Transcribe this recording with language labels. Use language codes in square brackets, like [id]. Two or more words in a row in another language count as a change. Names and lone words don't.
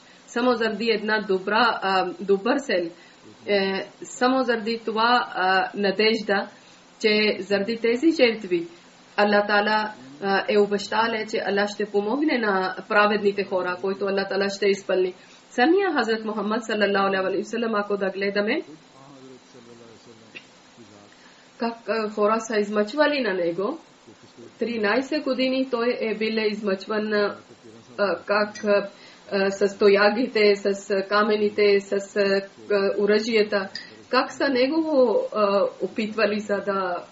[bg] Само заради една добър сел. Само заради това надежда, че заради тези жертви Аллах Таала е обещал, че Аллах ще помогне на праведните хора, които Аллах Таала ще изпълни. Самия Хазрат Мухаммад [ar] صلى الله عليه وسلم, [bg] ако да гледаме как хора са измъчвали на него, 13 години той е бил измъчван, как с тоягите, с камените, с оръжията, как са негово опитвали за да